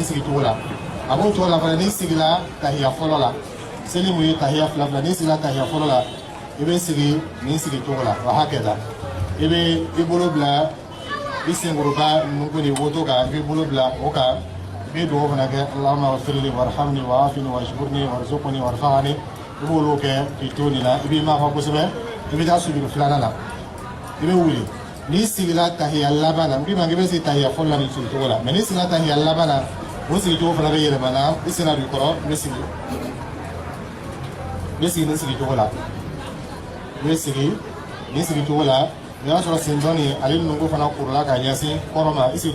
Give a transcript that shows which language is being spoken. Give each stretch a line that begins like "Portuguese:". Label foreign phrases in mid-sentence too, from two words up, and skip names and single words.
Bambara: sigi cogo la a b'o cogo la fana n'i sigila tahiya fɔlɔ la seli mun ye tahiya fila fila n'i sigila tahiya fɔlɔ la i bɛ sigi nin sigi cogo la wa hakɛda i bɛ i bolo bila i senkuruba nugu ni woto kan i bɛ bolo bila o kan i bɛ dugawu fana kɛ
Arabic: اللهم اغفر لي وارحمني وعافني واجبرني وارزقني وارفعني
Bambara: i b'olu kɛ k'i to nin na i b'i mafa kosɛbɛ i bɛ taa sujuru filanan na i bɛ wuli n'i sigila tahiya laban na n k'i ma k'i bɛ sigi tahiya fɔlɔ la nin sigi cogo la mɛ n'i sigila tahiya laban na o sigicogo fana bɛ yɛlɛma na i senna don i kɔrɔ i bɛ sigi nin sigicogo la i bɛ sigi nin sigicogo la i b'a sɔrɔ sen dɔɔni ale nugu fana kurula k'a ɲɛsin kɔrɔ ma i sigi